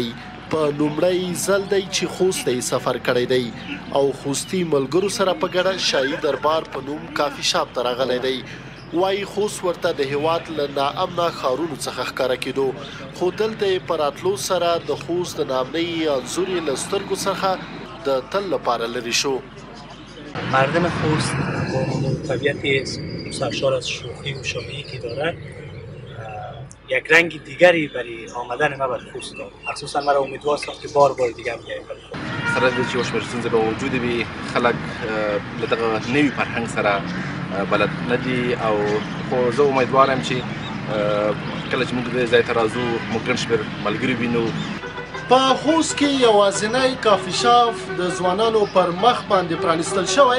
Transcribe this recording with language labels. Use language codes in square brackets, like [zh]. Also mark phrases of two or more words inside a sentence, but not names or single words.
[ps] په لومړی ځل دی چې خوست ته سفر کړی دی او خوستي ملګرو سره په ګډه شاهي دربار په نوم کافي شاپ ته راغلی دی. وایي خوست ورته د هیواد له ناامنه ښارونو څخه ښکاره کېدو، خو دلته یې په راتلو سره د خوست د ناامنۍ انځور یې له سترګو څخه د تل لپاره لرې شو. [fa] مردم خوست با طبیعت سرشار از شوخی و شادی که دارد یک رنگ دیگری برای آمدن ما بر خوست داد. مخصوصا مرا امیدوار ساخت که بار دیگه هم بیایم بر خوست. [ps] سره د چې وشمېر ستونزې به وجود وي، خلک له دغه نوي فرهنګ سره بلد نه دي، او خو زه امیدوار یم چې کله چې موږ دې ځای ته راځو موږ ګڼ شمېر ملګري وینو. په خوست کې یوازینی کافي شاپ د ځوانانو پر مخ باندې پرانیستل شوی.